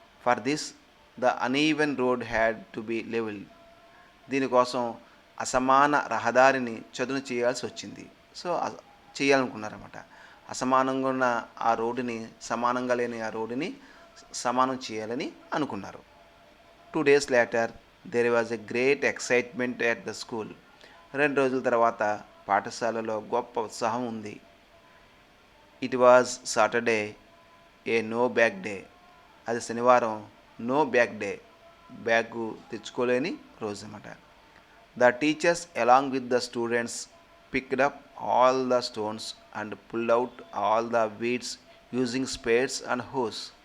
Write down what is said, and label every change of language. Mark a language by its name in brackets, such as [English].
[English] For this the uneven road had to be levelled. [Telugu] దీనికోసం అసమాన రహదారిని చదును చేయాల్సి వచ్చింది. సో చేయాలనుకున్నారన్నమాట. అసమానంగా ఉన్న ఆ రోడ్డుని, సమానంగా లేని ఆ రోడ్డుని సమానం చేయాలని అనుకున్నారు. [English] 2 days later there was a great excitement at the school. [Telugu] 2 రోజుల తర్వాత పాఠశాలలో గొప్ప ఉత్సాహం ఉంది. [English] It was Saturday, a no bag day. [Telugu] అది శనివారం, [English] no bag day, [Telugu] బ్యాగు తెచ్చుకోలేని రోజు అన్నమాట. [English] The teachers along with the students picked up all the stones and pulled out all the weeds using spades and hoes.